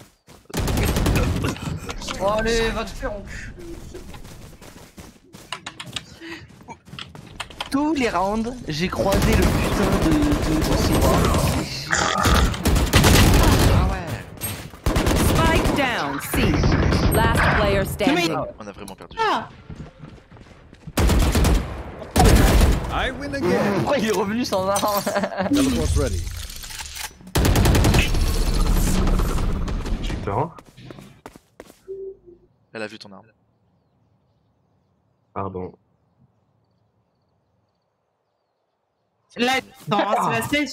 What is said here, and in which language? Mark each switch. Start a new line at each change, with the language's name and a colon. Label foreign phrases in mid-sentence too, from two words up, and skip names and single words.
French: Oh, allez, va te faire enculer. Tous les rounds, j'ai croisé le putain de Siwa. Ah ouais.
English: Spike down. C. Last player standing.
French: On a vraiment perdu. Ah.
English: I win again.
French: Pourquoi il est revenu sans arme?
English: Teleport's ready.
French: J'ai peur, hein. Elle a vu ton arme. Pardon. Là, attends, c'est la stage.